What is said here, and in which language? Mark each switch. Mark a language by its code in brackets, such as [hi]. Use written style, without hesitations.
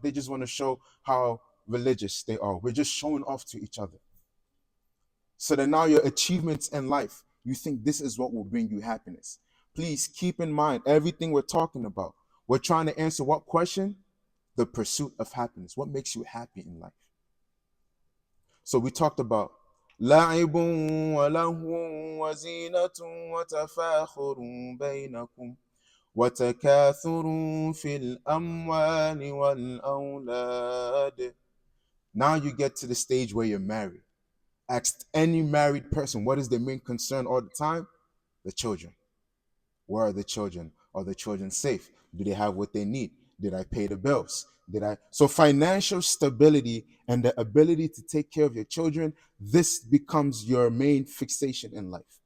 [en] They just want to show how religious they are. We're just showing off to each other. So that now your achievements in life, you think this is what will bring you happiness. Please keep in mind everything we're talking about. We're trying to answer what question? The pursuit of happiness. What makes you happy in life? So we talked about [ar] لعب ولهو وزينة وتفاخر بينكم وتكاثر في الأموال والأولاد. [en] Now you get to the stage where you're married. Ask any married person, what is their main concern all the time? The children. Where are the children? Are the children safe? Do they have what they need? Did I pay the bills? So financial stability and the ability to take care of your children, this becomes your main fixation in life.